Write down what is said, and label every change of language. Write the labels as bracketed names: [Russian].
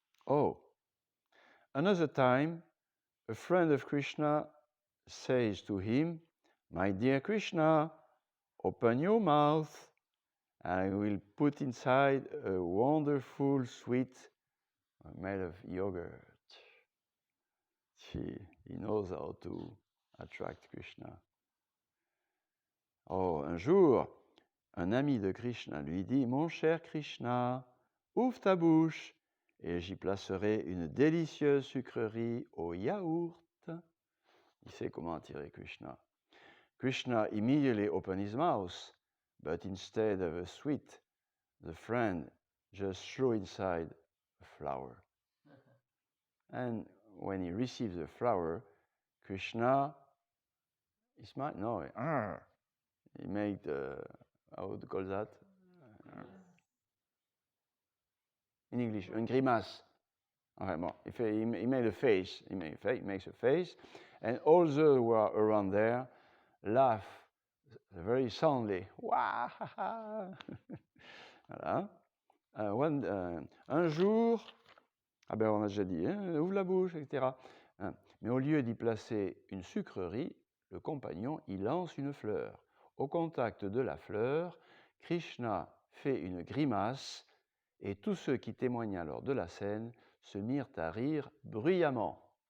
[English] Oh, another time, a friend of Krishna says to him, "My dear Krishna, open your mouth. I will put inside a wonderful sweet made of yogurt." He knows how to attract Krishna. [French] Oh, un jour, un ami de Krishna lui dit, « Mon cher Krishna, ouvre ta bouche et j'y placerai une délicieuse sucrerie au yaourt. » Il sait comment attirer Krishna. [English] Krishna immediately opened his mouth, but instead of a sweet, the friend just threw inside a flower. And when he receives the flower, Krishna, he smiled, no, he made, how would you call that? In English, [French] une grimace. [English] Okay, bon, he made a face, he makes a face, and all those who were around there laugh very soundly. Wah, ha, ha. Voilà. [French] Un jour, on a déjà dit, ouvre la bouche, etc. Mais au lieu d'y placer une sucrerie, le compagnon y lance une fleur. Au contact de la fleur, Krishna fait une grimace et tous ceux qui témoignaient alors de la scène se mirent à rire bruyamment.